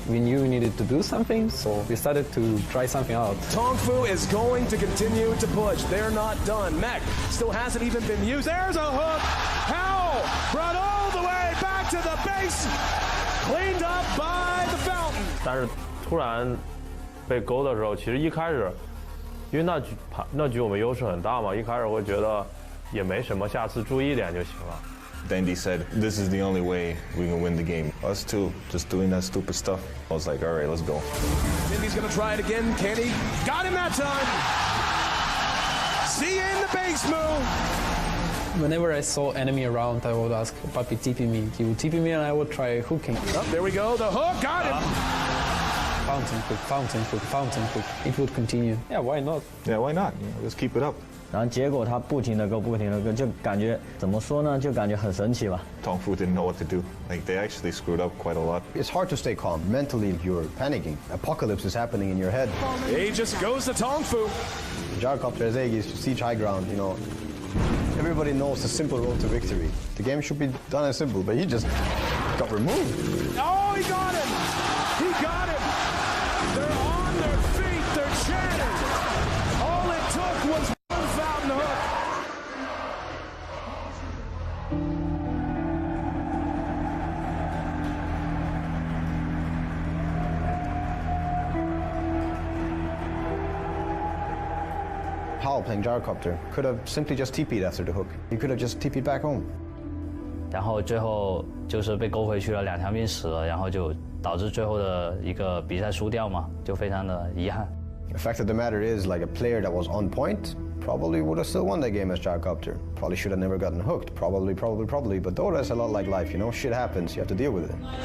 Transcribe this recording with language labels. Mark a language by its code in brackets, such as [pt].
[en] We knew we needed to do something, so we started to try something out. Tong Fu is going to continue to push. They're not done. Mech still hasn't even been used. There's a hook. Howell brought all the way back to the base. Cleaned up by the fountain. [zh] 但是突然被勾的时候，其实一开始，因为那局我们优势很大嘛，一开始会觉得也没什么，下次注意一点就行了。 [en] Dandy said, "This is the only way we can win the game." Us too, just doing that stupid stuff. I was like, "All right, let's go." Dandy's gonna try it again. Can he? Got him that time. See you in the base move. Whenever I saw enemy around, I would ask Papi TP me. He would TP me and I would try hooking. Oh, there we go. The hook got him. Fountain hook, fountain hook, fountain hook. It would continue. Yeah, why not? Yeah, why not? Just keep it up. [zh] 然后结果他不停的勾，就感觉怎么说呢？就感觉很神奇吧。 [en] Tong Fu didn't know what to do. Like they actually screwed up quite a lot. It's hard to stay calm. Mentally, you're panicking. Apocalypse is happening in your head. He just goes to Tong Fu. Gyrocopter Aegis, siege high ground, you know. Everybody knows the simple road to victory. The game should be done as simple, but he just got removed. Oh, he got him! He got him! They're on their feet, they're chanting! All it took was one fountain hook. Howell playing Gyrocopter could have simply just TP'd after the hook. He could have just TP'd back home. [zh] 然后最后就是被勾回去了，2条命死了，然后就导致最后的一个比赛输掉嘛，就非常的遗憾。 [en] The fact of the matter is, like a player that was on point probably would have still won that game as Gyrocopter. Probably should have never gotten hooked. Probably. But Dota is a lot like life, you know? Shit happens, you have to deal with it.